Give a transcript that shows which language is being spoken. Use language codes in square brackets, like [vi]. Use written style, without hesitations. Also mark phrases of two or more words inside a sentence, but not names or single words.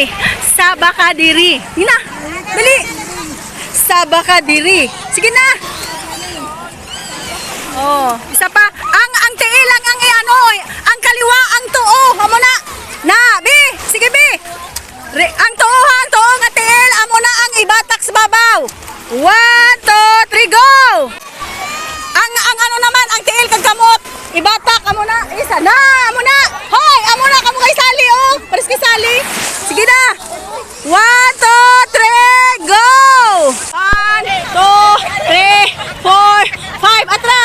[hil] Saba ka diri. Hina, dali. Saba ka diri. Sige na. Oh, isa pa. Ang tiilang ang ang kaliwa ang tuo. Amo na. Na, bi. Sige, bi. Ang tuo nga tiil, amo na ang ibatak sa babaw. 1, 2, 3, go. Ang naman, ang tiil kag kamot. Ibatak amo na. Isa na, amo na. Hoy, amo na kamo kay sali, oh. Pares kay sali. Sige na. 1, 2, 3, go. 1, 2, 3, 4, 5. Atras.